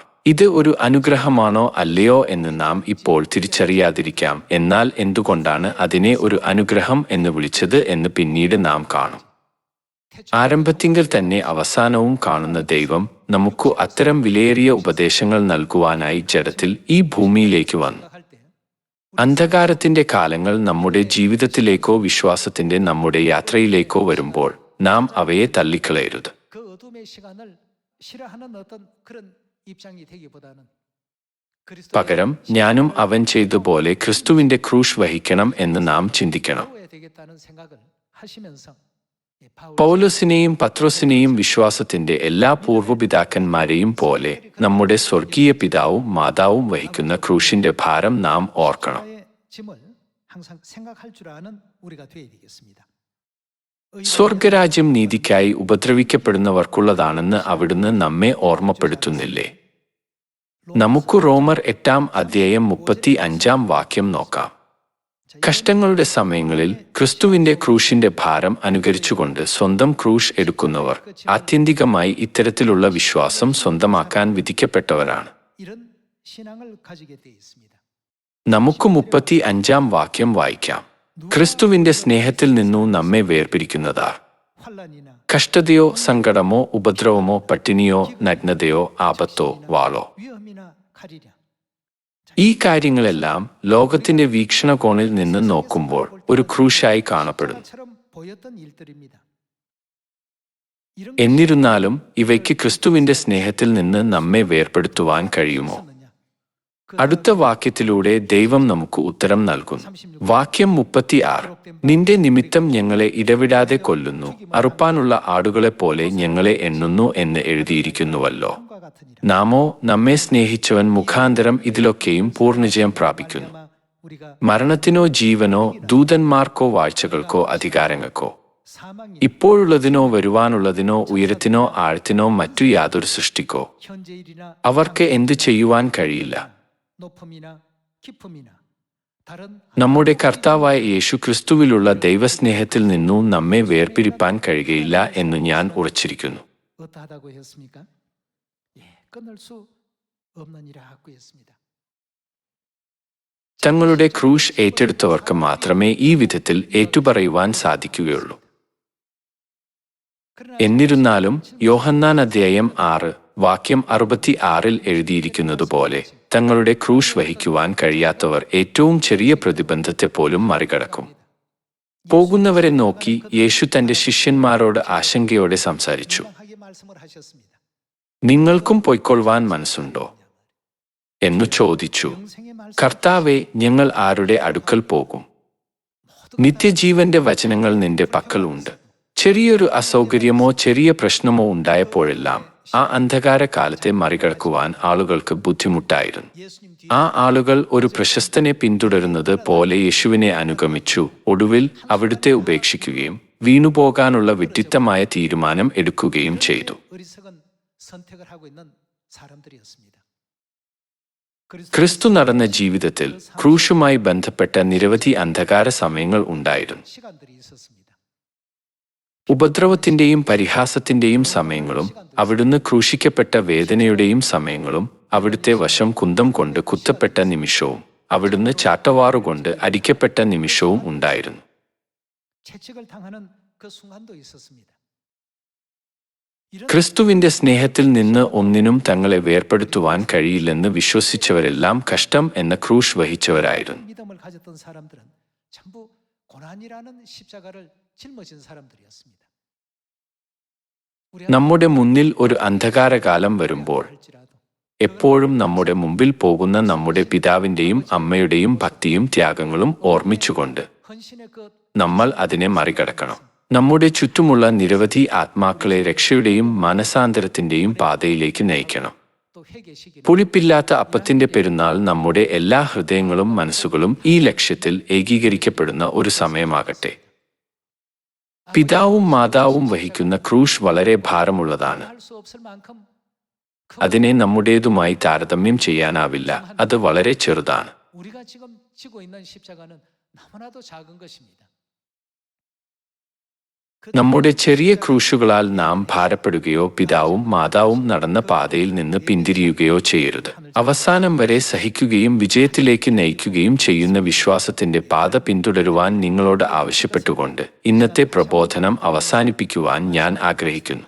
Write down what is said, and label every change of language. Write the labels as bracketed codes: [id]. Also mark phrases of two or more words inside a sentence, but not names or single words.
[ml] ഇത് ഒരു അനുഗ്രഹമാണോ അല്ലയോ എന്ന് നാം ഇപ്പോൾ തിരിച്ചറിയാതിരിക്കാം. എന്നാൽ എന്തുകൊണ്ടാണ് അതിനെ ഒരു അനുഗ്രഹം എന്ന് വിളിച്ചത് എന്ന് പിന്നീട് നാം കാണും. ആരംഭത്തിങ്കൽ തന്നെ അവസാനവും കാണുന്ന ദൈവം നമുക്കു അത്തരം വിലയേറിയ ഉപദേശങ്ങൾ നൽകുവാനായി ജഡത്തിൽ ഈ ഭൂമിയിലേക്ക് വന്നു. [ko] 생각할 때 [ml] അന്ധകാരത്തിന്റെ കാലങ്ങൾ നമ്മുടെ ജീവിതത്തിലേക്കോ വിശ്വാസത്തിന്റെ നമ്മുടെ യാത്രയിലേക്കോ വരുമ്പോൾ നാം അവയെ തള്ളിക്കളയരുത്. [ko] 그 어둠의 시간을 싫어하는 어떤 그런 입장이 되기보다는 [ml] പകരം ഞാനും അവൻ ചെയ്തതുപോലെ ക്രിസ്തുവിന്റെ ക്രൂശ് വഹിക്കണം എന്ന് നാം ചിന്തിക്കണം. [ko] 배워야 되겠다는 생각을 하시면서 [ml] പൗലോസിനെയും പത്രോസിനെയും വിശ്വാസത്തിന്റെ എല്ലാ പൂർവ്വപിതാക്കന്മാരെയും പോലെ നമ്മുടെ സ്വർഗീയ പിതാവും മാതാവും വഹിക്കുന്ന ക്രൂശിന്റെ ഭാരം നാം ഓർക്കണം. [ko] 십자가의 짐을 항상 생각할 줄 아는 우리가 되어야 되겠습니다. [ml] സ്വർഗരാജ്യം നീതിക്കായി ഉപദ്രവിക്കപ്പെടുന്നവർക്കുള്ളതാണെന്ന് അവിടുന്ന് നമ്മെ ഓർമ്മപ്പെടുത്തുന്നില്ലേ? നമുക്ക് റോമർ 8:35 നോക്കാം. കഷ്ടങ്ങളുടെ സമയങ്ങളിൽ ക്രിസ്തുവിന്റെ ക്രൂശിന്റെ ഭാരം അനുകരിച്ചുകൊണ്ട് സ്വന്തം ക്രൂശ് എടുക്കുന്നവർ ആത്യന്തികമായി ഇത്തരത്തിലുള്ള വിശ്വാസം സ്വന്തമാക്കാൻ വിധിക്കപ്പെട്ടവരാണ്. [ko] 이런 신앙을 가지게 되어 있습니다. [ml] നമുക്ക് 35 വായിക്കാം. ക്രിസ്തുവിന്റെ സ്നേഹത്തിൽ നിന്നു നമ്മെ വേർപിരിക്കുന്നതാർ [ko] 환란이나 [ml] കഷ്ടതയോ സങ്കടമോ ഉപദ്രവമോ പട്ടിണിയോ നഗ്നതയോ ആപത്തോ വാളോ. [ko] 위험이나 칼이랴. [ml] ഈ കാര്യങ്ങളെല്ലാം ലോകത്തിന്റെ വീക്ഷണകോണിൽ നിന്ന് നോക്കുമ്പോൾ ഒരു ക്രൂശായി കാണപ്പെടുന്നു. [ko] 처럼 보였던 일들입니다. [ml] എന്നിരുന്നാലും ഇവയ്ക്ക് ക്രിസ്തുവിന്റെ സ്നേഹത്തിൽ നിന്ന് നമ്മെ വേർപെടുത്തുവാൻ കഴിയുമോ? അടുത്ത വാക്യത്തിലൂടെ ദൈവം നമുക്ക് ഉത്തരം നൽകുന്നു. വാക്യം 36: നിന്റെ നിമിത്തം ഞങ്ങളെ ഇടവിടാതെ കൊല്ലുന്നു, അറുപ്പാനുള്ള ആടുകളെപ്പോലെ ഞങ്ങളെ എണ്ണുന്നു എന്ന് എഴുതിയിരിക്കുന്നുവല്ലോ. നാമോ നമ്മെ സ്നേഹിച്ചവൻ മുഖാന്തരം ഇതിലൊക്കെയും പൂർണ്ണജയം പ്രാപിക്കുന്നു. മരണത്തിനോ ജീവനോ ദൂതന്മാർക്കോ വാഴ്ചകൾക്കോ അധികാരങ്ങൾക്കോ ഇപ്പോഴുള്ളതിനോ വരുവാനുള്ളതിനോ ഉയരത്തിനോ ആഴത്തിനോ മറ്റു യാതൊരു സൃഷ്ടിക്കോ അവർക്ക് എന്തു ചെയ്യുവാൻ കഴിയില്ല. [ko] 높음이나 깊음이나 다른 [ml] നമ്മുടെ കർത്താവായ യേശു ക്രിസ്തുവിലുള്ള ദൈവസ്നേഹത്തിൽ നിന്നും നമ്മെ വേർപിരിപ്പാൻ കഴിയുകയില്ല എന്ന് ഞാൻ ഉറച്ചിരിക്കുന്നു. [ko] 어떠하다고 했습니까? 끊을 수 없느니라고 했습니다. [ml] തങ്ങളുടെ ക്രൂശ് ഏറ്റെടുത്തവർക്ക് മാത്രമേ ഈ വിധത്തിൽ ഏറ്റുപറയുവാൻ സാധിക്കുകയുള്ളൂ. എന്നിരുന്നാലും യോഹന്നാൻ 6:66 എഴുതിയിരിക്കുന്നതുപോലെ തങ്ങളുടെ ക്രൂശ് വഹിക്കുവാൻ കഴിയാത്തവർ ഏറ്റവും ചെറിയ പ്രതിബന്ധത്തെ പോലും മറികടക്കും. പോകുന്നവരെ നോക്കി യേശു തന്റെ ശിഷ്യന്മാരോട് ആശങ്കയോടെ സംസാരിച്ചു. [ko] 하게 말씀을 하셨습니다. [ml] നിങ്ങൾക്കും പൊയ്ക്കൊള്ളുവാൻ മനസ്സുണ്ടോ എന്നു ചോദിച്ചു. [ko] 영생의 말씀 [ml] കർത്താവെ, ഞങ്ങൾ ആരുടെ അടുക്കൽ പോകും? നിത്യജീവന്റെ വചനങ്ങൾ നിന്റെ പക്കലുണ്ട്. ചെറിയൊരു അസൗകര്യമോ ചെറിയ പ്രശ്നമോ ഉണ്ടായപ്പോഴെല്ലാം ആ അന്ധകാര കാലത്തെ മറികടക്കുവാൻ ആളുകൾക്ക് ബുദ്ധിമുട്ടായിരുന്നു. [ko] 예수님 뒤에 [ml] ആ ആളുകൾ ഒരു പ്രശസ്തനെ പിന്തുടരുന്നത് പോലെ യേശുവിനെ അനുഗമിച്ചു. ഒടുവിൽ അവിടുത്തെ ഉപേക്ഷിക്കുകയും വീണുപോകാനുള്ള വിഡ്ഢിത്തമായ തീരുമാനം എടുക്കുകയും ചെയ്തു. [ko] 어리석은 선택을 하고 있는 사람들이었습니다. [ml] ക്രിസ്തു നടന്ന ജീവിതത്തിൽ ക്രൂശുമായി ബന്ധപ്പെട്ട നിരവധി അന്ധകാര സമയങ്ങൾ ഉണ്ടായിരുന്നു. [ko] 시간들이 있었습니다. [ml] ഉപദ്രവത്തിന്റെയും പരിഹാസത്തിന്റെയും സമയങ്ങളും അവിടുന്ന് ക്രൂശിക്കപ്പെട്ട വേദനയുടെയും സമയങ്ങളും അവിടുത്തെ വശം കുന്തം കൊണ്ട് കുത്തപ്പെട്ട നിമിഷവും അവിടുന്ന് ചാട്ടവാറുകൊണ്ട് അടിക്കപ്പെട്ട നിമിഷവും ഉണ്ടായിരുന്നു. [ko] 채찍을 당하는 그 순간도 있었습니다. [ml] ക്രിസ്തുവിന്റെ സ്നേഹത്തിൽ നിന്ന് ഒന്നിനും തങ്ങളെ വേർപെടുത്തുവാൻ കഴിയില്ലെന്ന് വിശ്വസിച്ചവരെല്ലാം കഷ്ടം എന്ന ക്രൂശ് വഹിച്ചവരായിരുന്നു. [ko] 믿음을 가졌던 사람들은 전부 고난이라는 십자가를 짊어진 사람들이었습니다. [ml] നമ്മുടെ മുന്നിൽ ഒരു അന്ധകാരകാലം വരുമ്പോൾ എപ്പോഴും നമ്മുടെ മുമ്പിൽ പോകുന്ന നമ്മുടെ പിതാവിന്റെയും അമ്മയുടെയും ഭക്തിയും ത്യാഗങ്ങളും ഓർമ്മിച്ചുകൊണ്ട് [ko] 헌신의 그 [ml] നമ്മൾ അതിനെ മറികടക്കണം. നമ്മുടെ ചുറ്റുമുള്ള നിരവധി ആത്മാക്കളെ രക്ഷയുടെയും മനസാന്തരത്തിന്റെയും പാതയിലേക്ക് നയിക്കണം. [ko] 또 회개시기를 [ml] പുളിപ്പില്ലാത്ത അപ്പത്തിന്റെ പെരുന്നാൾ നമ്മുടെ എല്ലാ ഹൃദയങ്ങളും മനസ്സുകളും ഈ ലക്ഷ്യത്തിൽ ഏകീകരിക്കപ്പെടുന്ന ഒരു സമയമാകട്ടെ. പിതാവും മാതാവും വഹിക്കുന്ന ക്രൂശ് വളരെ ഭാരമുള്ളതാണ്. [ko] 할수 없을 만큼 [ml] അതിനെ നമ്മുടേതുമായി താരതമ്യം ചെയ്യാനാവില്ല. അത് വളരെ ചെറുതാണ്. [ko] 우리가 지금 지고 있는 십자가는 너무나도 작은 것입니다. [ml] നമ്മുടെ ചെറിയ ക്രൂശുകളാൽ നാം ഭാരപ്പെടുകയോ പിതാവും മാതാവും നടന്ന പാതയിൽ നിന്ന് പിന്തിരിയുകയോ ചെയ്യരുത്. അവസാനം വരെ സഹിക്കുകയും വിജയത്തിലേക്ക് നയിക്കുകയും ചെയ്യുന്ന വിശ്വാസത്തിന്റെ പാത പിന്തുടരുവാൻ നിങ്ങളോട് ആവശ്യപ്പെട്ടുകൊണ്ട് ഇന്നത്തെ പ്രബോധനം അവസാനിപ്പിക്കുവാൻ ഞാൻ ആഗ്രഹിക്കുന്നു.